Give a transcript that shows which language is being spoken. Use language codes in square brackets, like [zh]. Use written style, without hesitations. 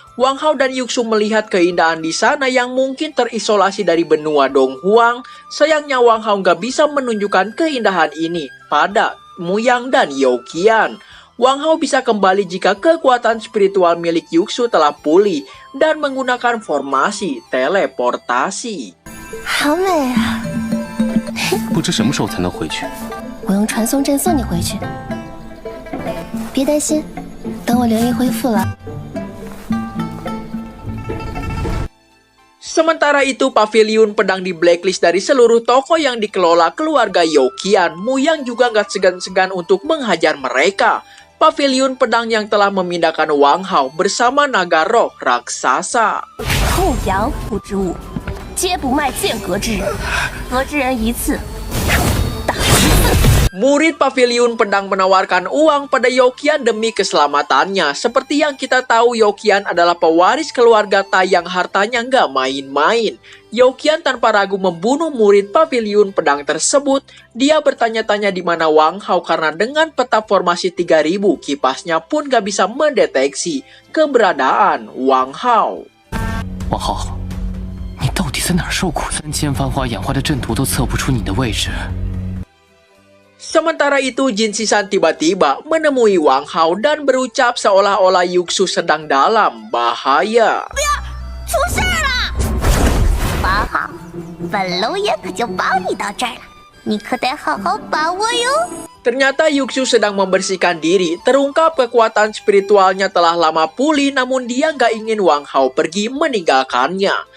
[id] Wang Hao dan Yuxu melihat keindahan di sana yang mungkin terisolasi dari benua Donghuang. Sayangnya Wang Hao nggak bisa menunjukkan keindahan ini pada Muyang dan Youqian. Wang Hao bisa kembali jika kekuatan spiritual milik Yuxu telah pulih dan menggunakan formasi teleportasi. [zh] 好美啊！不知什么时候才能回去。我用传送阵送你回去。别担心，等我灵力恢复了。 [id] Sementara itu, pavilion pedang di blacklist dari seluruh toko yang dikelola keluarga Youqian. Muyang juga nggak segan-segan untuk menghajar mereka. Pavilion pedang yang telah memindahkan Wang Hao bersama naga roh raksasa. [zh] 后阳不之物，皆不卖剑阁之人，阁之人一次。 [id] Murid pavilion pedang menawarkan uang pada Youqian demi keselamatannya. Seperti yang kita tahu, Youqian adalah pewaris keluarga Tai yang hartanya nggak main-main. Youqian tanpa ragu membunuh murid pavilion pedang tersebut. Dia bertanya-tanya di mana Wang Hao karena dengan peta formasi 3000 kipasnya pun nggak bisa mendeteksi keberadaan Wang Hao. [zh] 王浩，你到底在哪儿受苦？3000番花演化的阵图都测不出你的位置。 [id] Sementara itu, Jin Sisan tiba-tiba menemui Wang Hao dan berucap seolah-olah Yuxu sedang dalam bahaya. [zh] 出事了！王好，本楼爷可就帮你到这儿了，你可得好好把握哟。 [id] Ternyata Yuxu sedang membersihkan diri. Terungkap kekuatan spiritualnya telah lama pulih, namun dia nggak ingin Wang Hao pergi meninggalkannya.